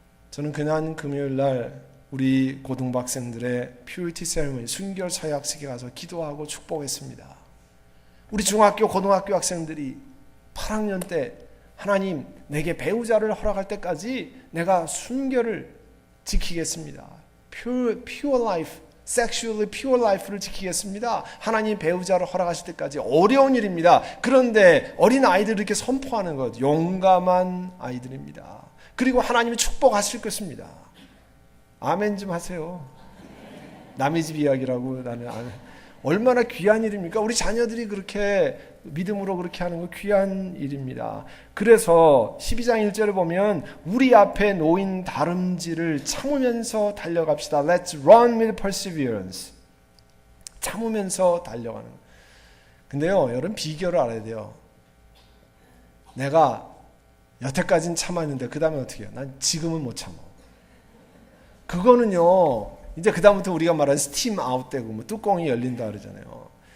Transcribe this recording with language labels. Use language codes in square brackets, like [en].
[ko] 저는 그날 금요일 날 우리 고등학생들의 퓨리티 세리머니, 순결 서약식에 가서 기도하고 축복했습니다. 우리 중학교, 고등학교 학생들이 8학년 때 하나님 내게 배우자를 허락할 때까지 내가 순결을 지키겠습니다. [en] pure life, sexually pure life [ko] 를 지키겠습니다. 하나님 배우자를 허락하실 때까지. 어려운 일입니다. 그런데 어린 아이들을 이렇게 선포하는 것, 용감한 아이들입니다. 그리고 하나님이 축복하실 것입니다. 아멘 좀 하세요. 남의 집 이야기라고 나는 얼마나 귀한 일입니까? 우리 자녀들이 그렇게 믿음으로 그렇게 하는 거 귀한 일입니다. 그래서 12장 1절을 보면 우리 앞에 놓인 다름질을 참으면서 달려갑시다. [en] Let's run with perseverance. [ko] 참으면서 달려가는. 근데요, 여러분 비결을 알아야 돼요. 내가 여태까지는 참았는데 그 다음에 어떻게 해요? 난 지금은 못 참아. 그거는요, 이제 그 다음부터 우리가 말하는 스팀 아웃되고 뭐 뚜껑이 열린다 그러잖아요.